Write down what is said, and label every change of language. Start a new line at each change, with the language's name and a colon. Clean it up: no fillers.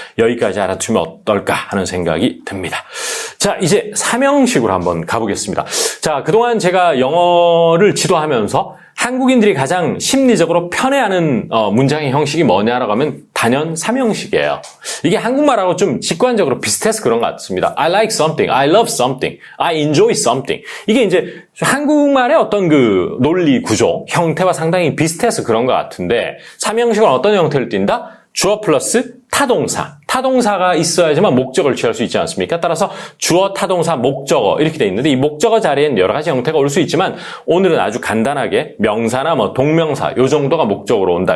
Korean: 여기까지 알아두면 어떨까 하는 생각이 듭니다. 자, 이제 삼형식으로 한번 가보겠습니다. 자, 그동안 제가 영어를 지도하면서 한국인들이 가장 심리적으로 편해하는 문장의 형식이 뭐냐라고 하면 단연 삼형식이에요. 이게 한국말하고 좀 직관적으로 비슷해서 그런 것 같습니다.
English: I like something, I love something, I enjoy something.
Korean: 이게 이제 한국말의 어떤 그 논리 구조, 형태와 상당히 비슷해서 그런 것 같은데 삼형식은 어떤 형태를 띈다? 주어 플러스 타동사. 타동사가 있어야지만 목적을 취할 수 있지 않습니까? 따라서 주어, 타동사, 목적어 이렇게 돼 있는데 이 목적어 자리엔 여러 가지 형태가 올 수 있지만 오늘은 아주 간단하게 명사나 동명사 요 정도가 목적으로 온다.